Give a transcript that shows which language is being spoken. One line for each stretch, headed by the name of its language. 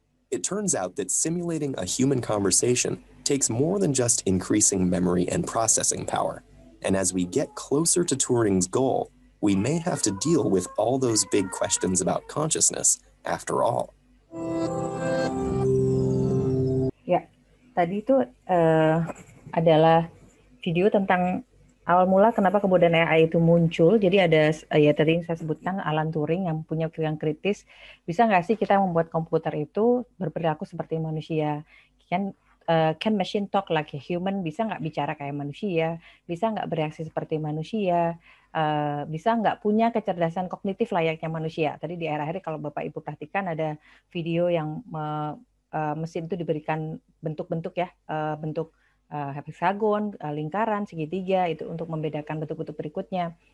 English: It turns out that simulating a human conversation takes more than just increasing memory and processing power. And as we get closer to Turing's goal, we may have to deal with all those big questions about consciousness after all.
Indonesian: Ya, tadi itu adalah video tentang awal mula kenapa kemudian AI itu muncul. Jadi ada ya tadi yang saya sebutkan Alan Turing yang punya pikiran kritis. Bisa nggak sih kita membuat komputer itu berperilaku seperti manusia?
English: Can machine talk like a human?
Indonesian: Bisa nggak bicara kayak manusia? Bisa nggak bereaksi seperti manusia? Bisa nggak punya kecerdasan kognitif layaknya manusia? Tadi di akhir-akhir kalau Bapak Ibu perhatikan ada video yang mesin itu diberikan bentuk-bentuk ya, bentuk heksagon, lingkaran, segitiga itu untuk membedakan bentuk-bentuk berikutnya.